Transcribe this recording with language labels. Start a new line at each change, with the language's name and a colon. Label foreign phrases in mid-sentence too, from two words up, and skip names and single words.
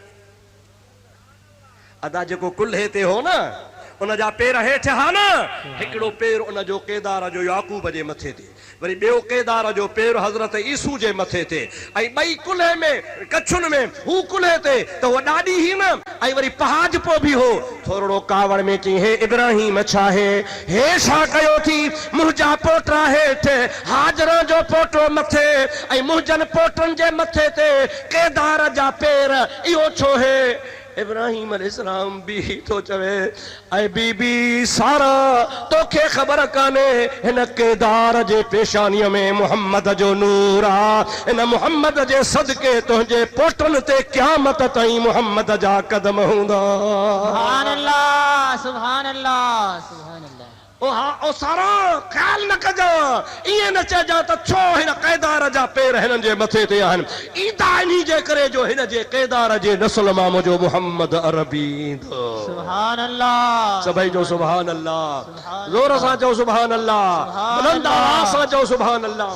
Sindhi: अदा जेको कुल्हे ते हो न, उन जा पेर हेठि हा न, हिकिड़ो पेर उन जो केदार जो याकूब जे मथे ते, वरी ॿियो केदार जो पेर हज़रत ईसू जे मथे ते, ऐं ॿई कुल्हे में, कच्छुनि में, हू कुल्हे ते त उहा ॾाढी ही न, ऐं वरी पहाज पो बि हो। थोरो कावड़ में चई, हे इब्राहिम छा है? हे छा कयो थी? मुंहिंजा पोटा हेठि, हाजरा जो पोटो मथे, ऐं मुंहिंजनि पोटनि जे मथे ते केदार जा पेर, इहो छो है? इब्राहिम अलैहिस्सलाम भी तो चवे, ऐ बीबी सारा तोखे ख़बर काने हिन केदार जे पेशानीअ में मुहम्मद जो नूर आ। हिन मुहम्मद जे सदके तुंहिंजे पोटनि ते क़यामत ताईं मुहम्मद जा कदम हूंदा।
Arabic: سبحان الله، سبحان الله، سبحان الله.
Sindhi: ओ हा ओ सारा ख्याल न कजा इए न चजा त छो हिन क़ैदार जा पैर हिननि जे मथे ते आहिनि ईदा इन्ही जे करे जो हिन जे क़ैदार जे नस्ल मां मुंहिंजो मुहम्मद अरबी ईंदो
Arabic: سبحان الله
Sindhi: सभई जो
Arabic: سبحان الله
Sindhi: जोर सां चओ
Arabic: سبحان الله
Sindhi: बुलंद आवाज़ सां चओ
Arabic: سبحان الله